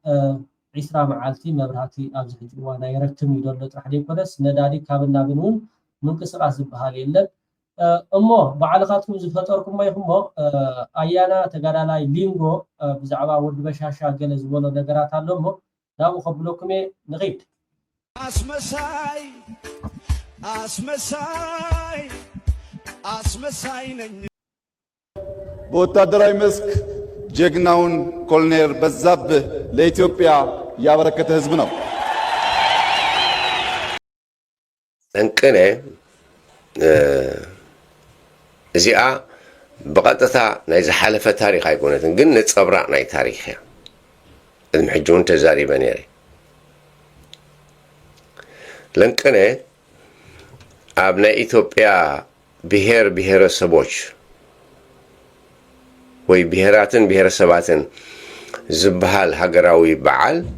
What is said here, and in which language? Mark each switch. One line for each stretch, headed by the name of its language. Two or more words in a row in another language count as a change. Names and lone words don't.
Tigrinya: 20 መዓልቲ መብራህቲ ኣብዚ ሕጂ እዋን ኣይረክብን እዩ ዘሎ ጥራሕ ደይኮነስ ነዳዲ ካብ ናብን እውን ምንቅስቃስ ዝበሃል የለን እሞ ባዕልካትኩም ዝፈጠርኩሞ ይኹሞ ኣያና ተጋዳላይ ሊንጎ ብዛዕባ ወዲ በሻሻ ገለ ዝበሎ ነገራት ኣሎ እሞ ናብኡ ከብለኩም ንኺድ
Amharic: አስመሳይ አስመሳይ አስመሳይ ነኝ በወታደራዊ መስክ ጀግናውን ኮሎኔል በዛብህ ለኢትዮጵያ ያበረከተ ህዝብ ነው።
Tigrinya: እንቅነ እዚኣ ብቐጥታ ናይ ዝሓለፈ ታሪክ ኣይኮነትን ግን ነፀብራቅ ናይ ታሪክ እያ ቅድሚ ሕጂ እውን ተዛሪበ ነይረ ለንቅነ ኣብ ናይ ኢትዮጵያ
Amharic: ብሄር ብሄረሰቦች
Tigrinya: ወይ ብሄራትን ብሄረሰባትን ዝበሃል ሃገራዊ በዓል